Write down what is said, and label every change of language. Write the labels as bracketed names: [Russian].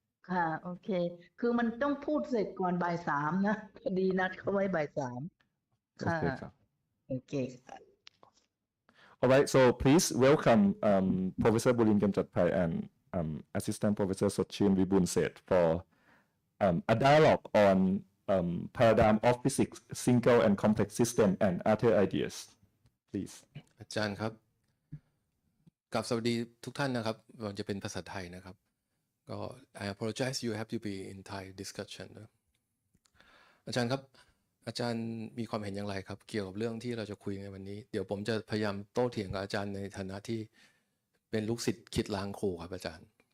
[Thai] ค่ะ โอเค คือมันต้องพูดเสร็จก่อนบ่ายสามนะพอดีนัดเขาไว้บ่ายสาม โอ ค่ะ เคครับ โอเคค่ะ [English] Alright, so please welcome Professor Bulin Kamjatpai and Assistant Professor Sotchin Vibunset for a dialogue on paradigm of physics, single and complex system, and other ideas. Please. [Thai] อาจารย์ครับกับสวัสดีทุกท่านนะครับมันจะเป็นภาษาไทยนะครับก็ [English] I apologize you have to be in Thai discussion [Thai] นะอาจารย์ครับอาจารย์มีความเห็นอย่างไรครับเกี่ยวกับเรื่องที่เราจะคุยในวันนี้เดี๋ยวผมจะพยายามโต้เถียงกับอาจารย์ในฐานะที่เป็นลูกศิษย์คิดล้างครูครับอาจารย์